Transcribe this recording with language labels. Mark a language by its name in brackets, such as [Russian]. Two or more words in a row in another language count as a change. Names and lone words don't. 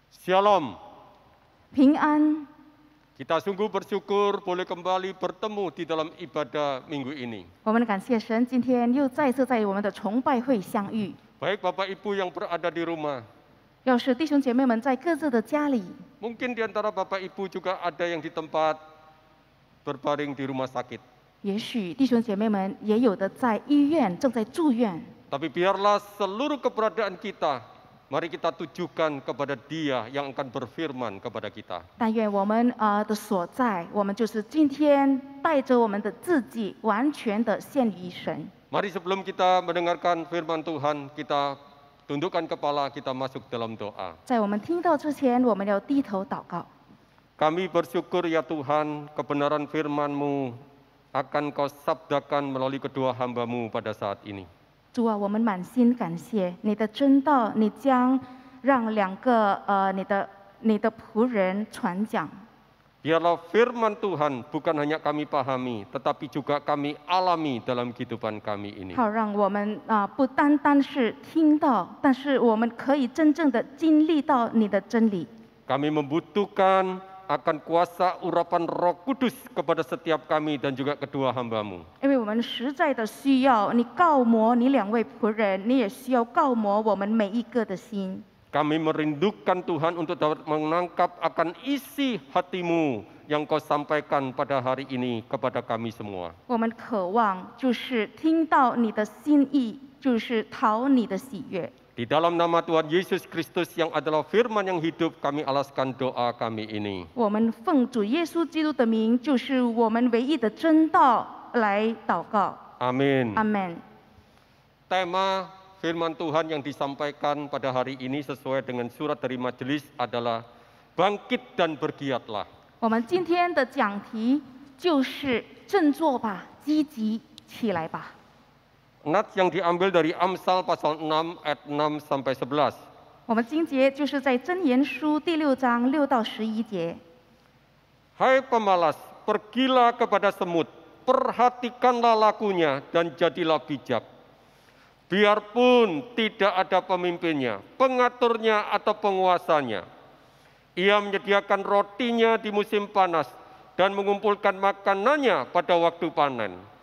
[Indonesian] Shalom. [Chinese] 平安。 [Indonesian] Kita sungguh bersyukur boleh kembali bertemu di dalam ibadah minggu ini. [Chinese] 我们感谢神，今天又再次在我们的崇拜会相遇。 [Indonesian] Baik Bapak Ibu yang berada di rumah, [Chinese] 要是弟兄姐妹们在各自的家里， [Indonesian] mungkin di antara Bapak Ibu juga ada yang di tempat berbaring di rumah sakit. [Chinese] 也许弟兄姐妹们也有的在医院正在住院。 [Indonesian] Tapi biarlah seluruh keberadaan kita, mari kita tujukan kepada Dia yang akan berfirman kepada kita. [Chinese] 但愿我们的所在，我们就是今天带着我们的自己，完全的献于神。 [Indonesian] Mari sebelum kita mendengarkan firman Tuhan, kita tundukkan kepala, kita masuk dalam doa. [Chinese] 在我们听到之前，我们要低头祷告。 [Indonesian] Kami bersyukur ya Tuhan, kebenaran firman-Mu akan Kau sabdakan melalui kedua hamba-Mu pada saat ini. [Chinese] 主啊，我们满心感谢你的真道，你将让两个你的仆人传讲。 [Indonesian] Biarlah firman Tuhan bukan hanya kami pahami, tetapi juga kami alami dalam kehidupan kami ini. [Chinese] 好，让我们不单单是听到，但是我们可以真正的经历到你的真理。 [Indonesian] Kami membutuhkan akan kuasa urapan Roh Kudus kepada setiap kami dan juga kedua hamba-Mu. [Chinese] 因为我们实在的需要你告磨你两位仆人，你也需要告磨我们每一个的心。 [Indonesian] Kami merindukan Tuhan untuk dapat menangkap akan isi hati-Mu yang Kau sampaikan pada hari ini kepada kami semua. [Chinese] 我们渴望就是听到你的心意，就是讨你的喜悦。 [Indonesian] Di dalam nama Tuhan Yesus Kristus yang adalah firman yang hidup, kami alaskan doa kami ini. [Chinese] 我们奉主耶稣基督的名，就是我们唯一的真道来祷告。 [Indonesian] Amin. [Chinese] 阿门。 [Indonesian] Tema firman Tuhan yang disampaikan pada hari ini sesuai dengan surat dari majelis adalah bangkit dan bergiatlah. [Chinese] 我们今天的讲题就是振作吧，积极起来吧。 [Indonesian] Nats yang diambil dari Amsal pasal 6 ayat 6 sampai 11. [Chinese] 我们经节就是在箴言书第6章6到11节。 [Indonesian] Hai pemalas, pergilah kepada semut, perhatikanlah lakunya dan jadilah bijak. Biarpun tidak ada pemimpinnya, pengaturnya atau penguasanya. Ia menyediakan rotinya di musim panas dan mengumpulkan makanannya pada waktu panen.